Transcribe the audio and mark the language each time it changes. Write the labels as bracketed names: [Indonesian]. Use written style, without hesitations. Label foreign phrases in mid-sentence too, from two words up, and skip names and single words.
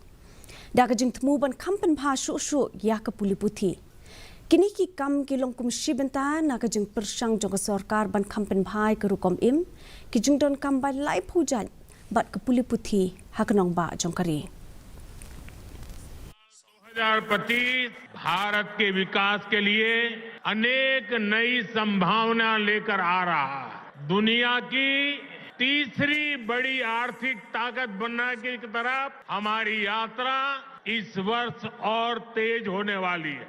[Khasi] Da ka jing tmu ban kampen bha shu ya ka puliputhi. Kini ki kam ki long kum shibenta na ka jing persang jong ka sarkar ban kampen bhai ka rukom im ki jing don kam ba lai pujan bat ka puliputhi haknong ba jongkari. [Hindi] 2025 भारत के विकास के लिए अनेक नई संभावना लेकर आ रहा है। दुनिया की तीसरी बड़ी आर्थिक ताकत बनने की तरफ हमारी यात्रा इस वर्ष और तेज होने वाली है।